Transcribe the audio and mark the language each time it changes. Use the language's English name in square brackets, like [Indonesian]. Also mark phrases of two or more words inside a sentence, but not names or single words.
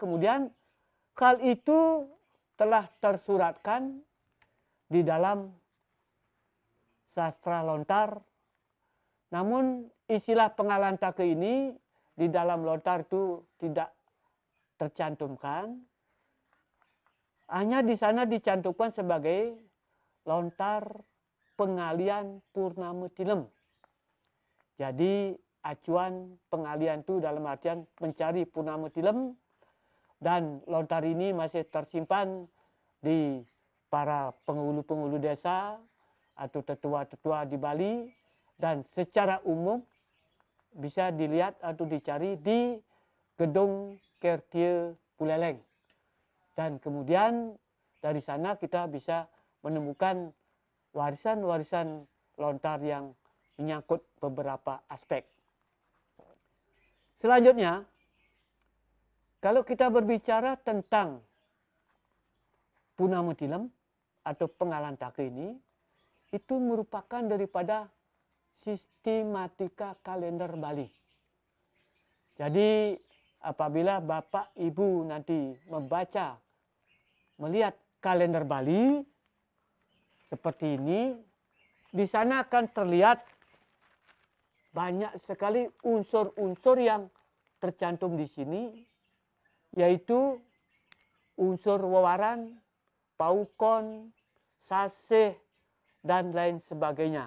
[Indonesian] Kemudian hal itu telah tersuratkan di dalam sastra lontar. Namun istilah pengalantaka ini di dalam lontar itu tidak tercantumkan. Hanya di sana dicantumkan sebagai lontar pengalian purnama tilem. Jadi acuan pengalian itu dalam artian mencari purnama tilem, dan lontar ini masih tersimpan di para penghulu-penghulu desa atau tetua-tetua di Bali, dan secara umum bisa dilihat atau dicari di Gedung Kertie Buleleng. Dan kemudian dari sana kita bisa menemukan warisan-warisan lontar yang menyangkut beberapa aspek. Selanjutnya, kalau kita berbicara tentang purnama tilem atau pengalantaka ini, itu merupakan daripada sistematika kalender Bali. Jadi apabila Bapak Ibu nanti membaca, melihat kalender Bali seperti ini, di sana akan terlihat banyak sekali unsur-unsur yang tercantum di sini, yaitu unsur wewaran, paukon, saseh, dan lain sebagainya.